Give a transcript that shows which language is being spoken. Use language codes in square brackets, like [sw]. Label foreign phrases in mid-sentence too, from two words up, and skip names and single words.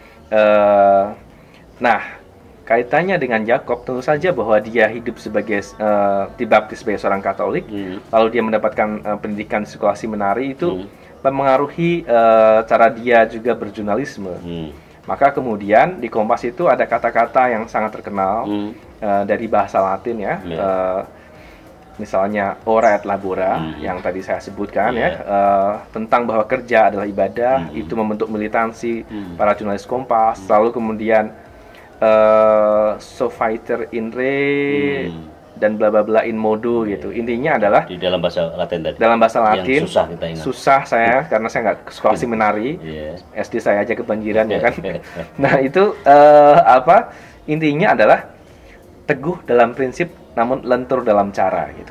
[id] Nah, kaitannya dengan Jakob tentu saja bahwa dia hidup sebagai dibaptis sebagai seorang Katolik, lalu dia mendapatkan pendidikan di sekolah seminari itu mempengaruhi cara dia juga berjurnalisme. Maka kemudian di Kompas itu ada kata-kata yang sangat terkenal dari bahasa Latin ya, misalnya [la] ora et labora [id] yang tadi saya sebutkan tentang bahwa kerja adalah ibadah, itu membentuk militansi para jurnalis Kompas. Lalu kemudian [la] so fighter in re [id] dan bla bla bla [la] in modo [id] gitu. Intinya adalah di dalam bahasa Latin tadi. Dalam bahasa Latin. Yang susah kita ingat. Susah saya karena saya nggak sekolah seminari. SD saya aja kebanjiran ya kan. Nah, itu intinya adalah teguh dalam prinsip namun lentur dalam cara gitu.